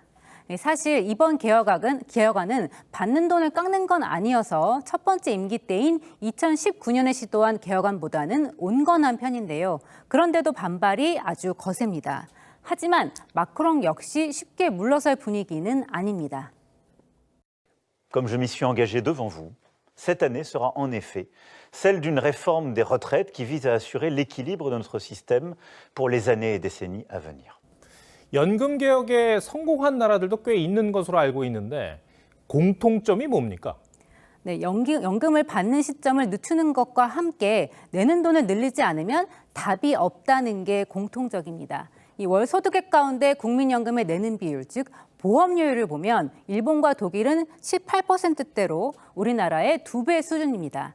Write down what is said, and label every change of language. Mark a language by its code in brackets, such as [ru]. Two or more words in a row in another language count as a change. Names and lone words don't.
[ko] 사실 이번 개혁안은 받는 돈을 깎는 건 아니어서 첫 번째 임기 때인 2019년에 시도한 개혁안보다는 온건한 편인데요. 그런데도 반발이 아주 거셉니다. 하지만 마크롱 역시 쉽게 물러설 분위기는 아닙니다. [fr] Comme je m'y suis engagé devant vous, cette année sera en effet celle d'une réforme des retraites qui vise à assurer l'équilibre de notre système pour les années et décennies à venir. [ko] 연금 개혁에 성공한 나라들도 꽤 있는 것으로 알고 있는데 공통점이 뭡니까? 네, 연금을 받는 시점을 늦추는 것과 함께 내는 돈을 늘리지 않으면 답이 없다는 게 공통적입니다. 이 월 소득액 가운데 국민연금에 내는 비율, 즉 보험료율을 보면 일본과 독일은 18%대로 우리나라의 2배 수준입니다.